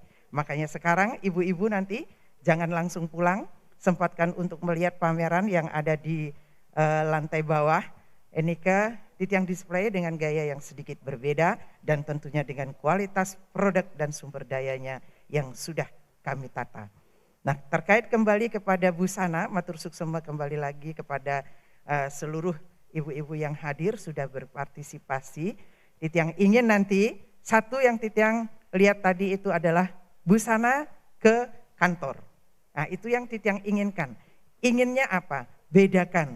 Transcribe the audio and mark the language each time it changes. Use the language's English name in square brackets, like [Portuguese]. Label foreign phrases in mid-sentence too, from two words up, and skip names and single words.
[Indonesian] Makanya sekarang ibu-ibu nanti jangan langsung pulang, sempatkan untuk melihat pameran yang ada di lantai bawah. Ini Titiang display dengan gaya yang sedikit berbeda dan tentunya dengan kualitas produk dan sumber dayanya yang sudah kami tata. Nah, terkait kembali kepada busana, [Balinese] matur suksema [Indonesian] kembali lagi kepada seluruh ibu-ibu yang hadir sudah berpartisipasi. Titiang ingin nanti, satu yang Titiang lihat tadi itu adalah busana ke kantor. Nah, itu yang Titiang inginkan. Inginnya apa? Bedakan.